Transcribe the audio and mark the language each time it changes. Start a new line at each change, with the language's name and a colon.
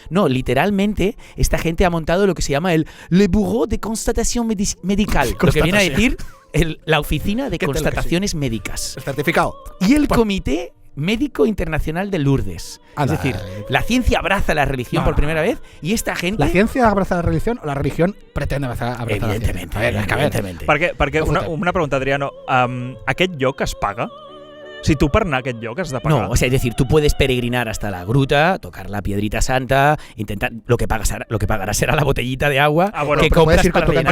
Spanish: No, literalmente esta gente ha montado lo que se llama el Le Bureau de Constatation Médicale, lo que viene a decir la oficina de constataciones médicas. El certificado. Y el Comité Médico Internacional de Lourdes. Es decir, la ciencia abraza la religión por primera vez, y esta gente... ¿La ciencia abraza la religión o la religión pretende abrazar la ciencia? Evidentemente.
Catalan: Perquè una pregunta, Adriano. Aquest lloc es paga?
Spanish: Si tú para
Catalan: anar a aquest lloc has de pagar.
Spanish: No, o sea, es decir, tú puedes peregrinar hasta la gruta, tocar la piedrita santa, intentar... Lo que pagarás será la botellita de agua que compras para rellenar.